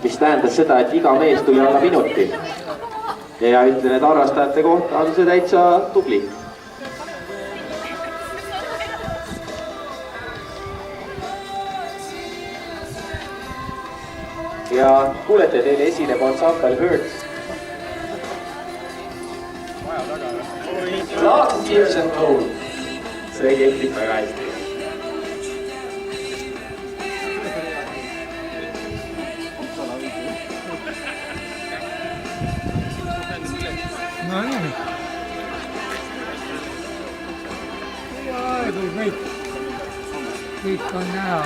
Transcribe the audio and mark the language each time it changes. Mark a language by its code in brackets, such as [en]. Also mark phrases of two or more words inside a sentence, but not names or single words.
[et] mis tähendas seda, et iga mees tuli alla minuti. Ja ütlen, et harrastajate kohta on see täitsa tubli. Ja kuulete, teile esineb ansambel Hertz. [en] Last years and old. [et] See kehtib väga hästi. No nii. Kõik on näha.